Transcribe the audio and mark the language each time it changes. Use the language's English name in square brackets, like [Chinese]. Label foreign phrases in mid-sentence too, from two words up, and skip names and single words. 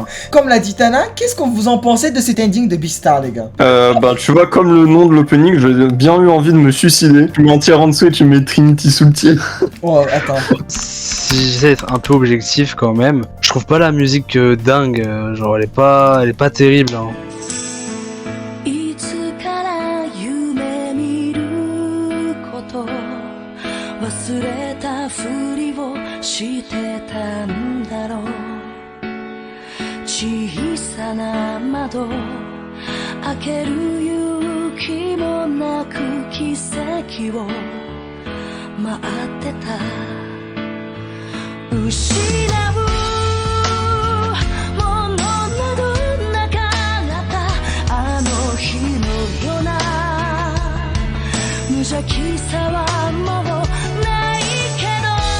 [French] Comme l'a dit Tana, qu'est-ce que vous en pensez de cet ending de Beastar les ggars? Bah tu vois, comme le nom de l'opening, j'ai bien eu envie de me suicider. Tu mets un tiers en dessous et tu mets Trinity sous le tiers. Oh attends. Si j'essaie d'être un peu objectif quand même, je trouve pas la musique dingue, genre elle est pas terrible. Hein. [Japanese] いつから夢見ること忘れたふりをしてたんだろう小さな窓開ける勇気もなく奇跡を待ってた失うものなどなかったあの日のような無邪気さはもうないけど